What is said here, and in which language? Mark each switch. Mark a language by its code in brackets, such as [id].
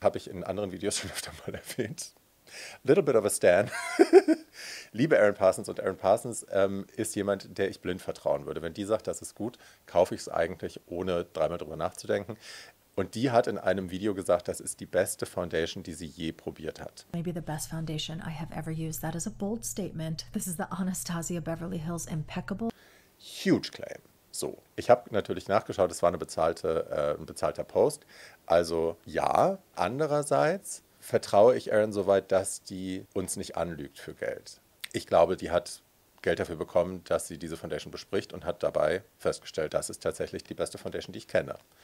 [de] Habe ich in anderen Videos schon öfter mal erwähnt. [en] Little bit of a stan. [de] Liebe Aaron Parsons und Aaron Parsons ist jemand, der ich blind vertrauen würde. Wenn die sagt, das ist gut, kaufe ich es eigentlich, ohne dreimal drüber nachzudenken. Und die hat in einem Video gesagt, das ist die beste Foundation, die sie je probiert hat. [en] Maybe the best foundation I have ever used. That is a bold statement. This is the Anastasia Beverly Hills Impeccable. Huge claim. [de] So, ich habe natürlich nachgeschaut, es war ein bezahlter Post. Also ja, andererseits vertraue ich Aaron soweit, dass die uns nicht anlügt für Geld. Ich glaube, die hat Geld dafür bekommen, dass sie diese Foundation bespricht und hat dabei festgestellt, das ist tatsächlich die beste Foundation, die ich kenne.